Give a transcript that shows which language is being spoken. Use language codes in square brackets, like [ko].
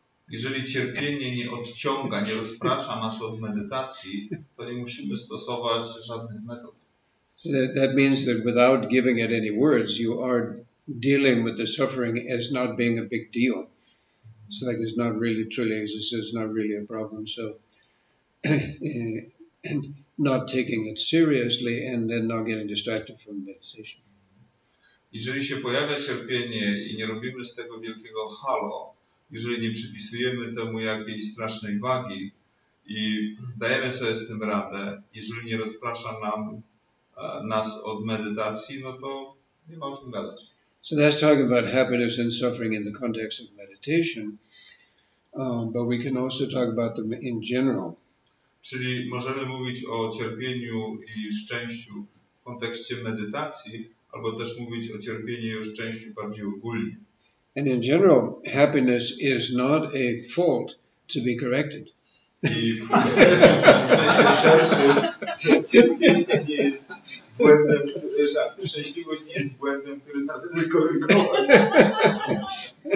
[pl] Jeżeli cierpienie nie odciąga, nie rozprasza nas od medytacji, to nie musimy stosować żadnych metod. [en] So that means that without giving it any words, you are dealing with the suffering as not being a big deal. It's like it's not really truly exists, it's not really a problem. So not taking it seriously and then not getting distracted from meditation. [pl] Jeżeli się pojawia cierpienie i nie robimy z tego wielkiego halo, jeżeli nie przypisujemy temu jakiejś strasznej wagi i dajemy sobie z tym radę, jeżeli nie rozprasza nas od medytacji, no to nie ma o czym gadać. [en] So that's talking about happiness and suffering in the context of meditation, but we can also talk about them in general. [pl] Czyli możemy mówić o cierpieniu i szczęściu w kontekście medytacji, albo też mówić o cierpieniu i o szczęściu bardziej ogólnie. [en] And in general, happiness is not a fault to be corrected. [pl] I w sensie szerszym cierpienie nie jest błędem, szczęśliwość nie jest błędem, który należy korygować.